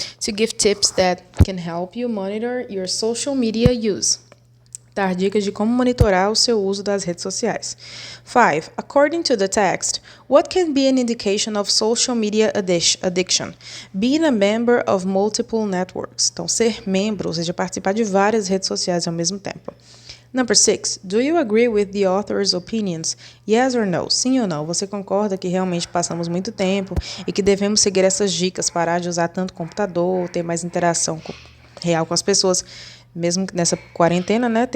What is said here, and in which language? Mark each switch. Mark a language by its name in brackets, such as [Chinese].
[English] To give tips that can help you monitor your social media use. [Portuguese] Dar dicas de como monitorar o seu uso das redes sociais. 5. [English] According to the text, what can be an indication of social media addiction? Being a member of multiple networks. [Portuguese] Então, ser membro, ou seja, participar de várias redes sociais ao mesmo tempo. [English] Number 6. Do you agree with the author's opinions? Yes or no? [Portuguese] Sim ou não? Você concorda que realmente passamos muito tempo e que devemos seguir essas dicas, parar de usar tanto computador, ter mais interação real com as pessoas, mesmo nessa quarentena, né?